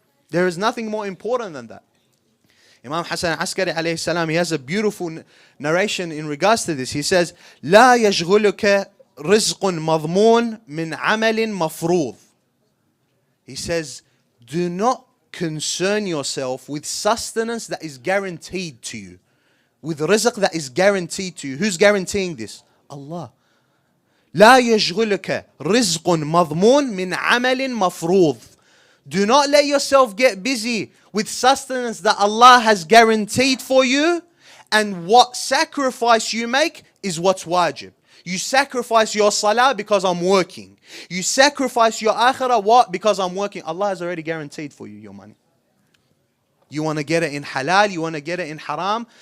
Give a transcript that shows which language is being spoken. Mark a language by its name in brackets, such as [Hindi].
[English] There is nothing more important than that. Imam Askari a.s, he has a beautiful narration in regards to this. He says, [Arabic] لا يشغلك رزق مضمون من عمل مفروض. [English] He says, do not concern yourself with sustenance that is guaranteed to you, with rizq that is guaranteed to you. Who's guaranteeing this? Allah. [Arabic] لا يشغلك رزق مضمون من عمل مفروض. [English] Do not let yourself get busy with sustenance that Allah has guaranteed for you, and what sacrifice you make is what's wajib. You sacrifice your salah because I'm working. You sacrifice your akhirah, what? Because I'm working. Allah has already guaranteed for you your money. You want to get it in halal, you want to get it in haram.